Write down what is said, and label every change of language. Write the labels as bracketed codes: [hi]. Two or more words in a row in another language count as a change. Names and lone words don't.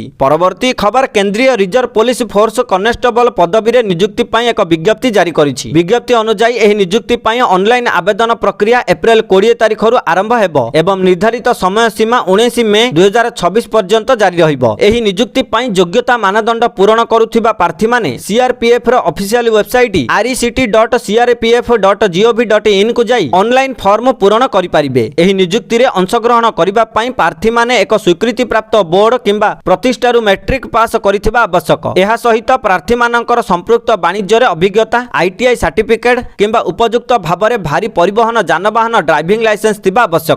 [or] ପରବର୍ତ୍ତୀ ଖବର କେନ୍ଦ୍ରୀୟ ରିଜର୍ଭ ପୋଲିସ ଫୋର୍ସ କନେଷ୍ଟବଳ ପଦବୀରେ ନିଯୁକ୍ତି ପାଇଁ ଏକ ବିଜ୍ଞପ୍ତି ଜାରି କରିଛି। ବିଜ୍ଞପ୍ତି ଅନୁଯାୟୀ ଏହି ନିଯୁକ୍ତି ପାଇଁ ଅନଲାଇନ ଆବେଦନ ପ୍ରକ୍ରିୟା ଏପ୍ରିଲ 20 ତାରିଖରୁ ଆରମ୍ଭ ହେବ ଏବଂ ନିର୍ଦ୍ଧାରିତ ସମୟ ସୀମା 19 ମେ 2026 ପର୍ଯ୍ୟନ୍ତ ଜାରି ରହିବ। ଏହି ନିଯୁକ୍ତି ପାଇଁ ଯୋଗ୍ୟତା ମାନଦଣ୍ଡ ପୂରଣ କରୁଥିବା ପ୍ରାର୍ଥୀମାନେ ସିଆରପିଏଫ ର [en] official website [or] rect.crpf.gov.in କୁ ଯାଇ [en] online form [or] ପୂରଣ କରିପାରିବେ। ଏହି ନିଯୁକ୍ତିରେ ଅଂଶଗ୍ରହଣ କରିବା ପାଇଁ ପ୍ରାର୍ଥୀମାନେ ଏକ ସ୍ୱୀକୃତିପ୍ରାପ୍ତ ବୋର୍ଡ କିମ୍ବା ପ୍ରତିଷ୍ଠାରୁ [en] matric pass [or] କରିଥିବା ଆବଶ୍ୟକ। ଏହା ସହିତ ପ୍ରାର୍ଥୀମାନଙ୍କର ସମ୍ପୃକ୍ତ ବାଣିଜ୍ୟରେ ଅଭିଜ୍ଞତା, ITI ସାର୍ଟିଫିକେଟ୍ କିମ୍ବା ଉପଯୁକ୍ତ ଭାବରେ ଭାରୀ ପରିବହନ ଯାନବାହନ [en] driving licence [or] ଥିବା ଆବଶ୍ୟକ।